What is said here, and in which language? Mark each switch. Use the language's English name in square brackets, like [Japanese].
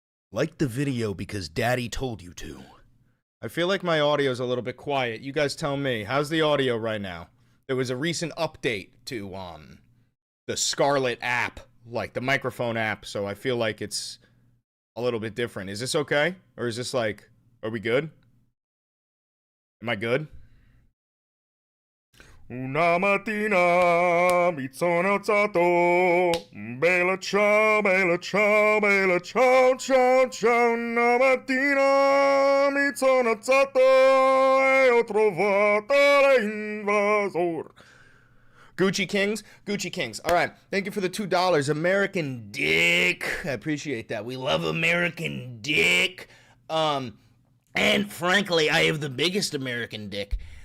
[English] Like the video because Daddy told you to. I feel like my audio's a little bit quiet. You guys tell me. How's the audio right now? There was a recent update to the Scarlet app, like the microphone app, so I feel like it's a little bit different. Is this okay? Or is this like, are we good? Am I good? [Italian] Una mattina mi sono alzato, bella ciao, bella ciao, bella ciao, ciao, ciao. Una mattina mi sono alzato e ho trovato l'invasor. [English] Gucci Kings. All right, thank you for the $2. American Dick. I appreciate that. We love American Dick. And frankly, I have the biggest American dick.